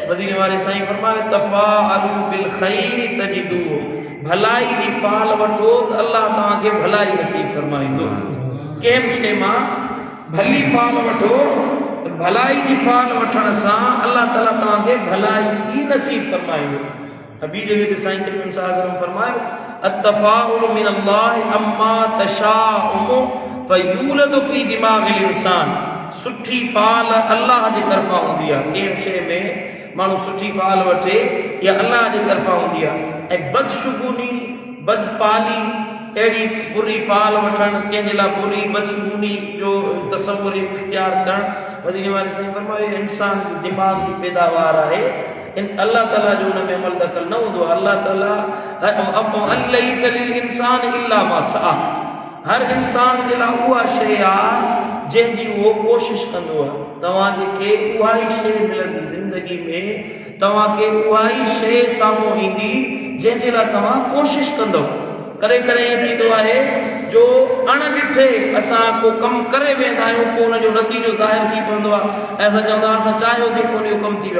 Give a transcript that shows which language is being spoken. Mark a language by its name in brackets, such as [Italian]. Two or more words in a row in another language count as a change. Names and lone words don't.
[Sindhi] मदीने वारे साईं फरमायो [Arabic] تفاءلوا بالخير تجدوه, [Sindhi] भलाई जी फाल वठो त अल्लाह तव्हांखे भलाई नसीब फरमाईंदो। कंहिं बि शइ मां भली फाल वठो, भलाई जी फाल वठण सां अल्लाह ताला तव्हांखे भलाई ई नसीब फरमाईंदो। अभी जगह साईं करीम सल्लल्लाहु फरमायो [Arabic] التفاؤل من الله أما التشاؤم فيولد في دماغ الإنسان. [Sindhi] सुठी फाल अल्लाह जी तरफ़ां हूंदी आहे। कंहिं शइ में माण्हू सुठी फाल वठे, या अल्लाह जी तरफ़ां हूंदी आहे। ऐं बदशुगूनी, बदफाली, अहिड़ी बुरी फाल वठणु, कंहिंजे लाइ बुरी बदशुगूनी जो तसवुर इख्तियार करणु, मदीने वारे साईं फरमायो इंसान जो दिमाग़ जी पैदावार आहे। अल्लाह ताला जो हुन में अमल दख़ल न हूंदो आहे। अल्लाह ताला [Arabic] أليس للإنسان إلا ما سعى, [Sindhi] हर इंसान जे लाइ उहा शइ आहे जंहिंजी उहो कोशिशि कंदो आहे। तव्हांखे उहा ई शइ मिलंदी ज़िंदगी में, तव्हांखे उहा ई शइ साम्हूं ईंदी जंहिंजे लाइ तव्हां कोशिशि कंदव। कॾहिं कॾहिं ईअं थींदो आहे जो अणॾिठे असां को कमु करे वेंदा आहियूं पोइ हुनजो नतीजो ज़ाहिर थी पवंदो आहे ऐं असां चवंदा असां चाहियोसीं कोन इहो कमु थी वियो।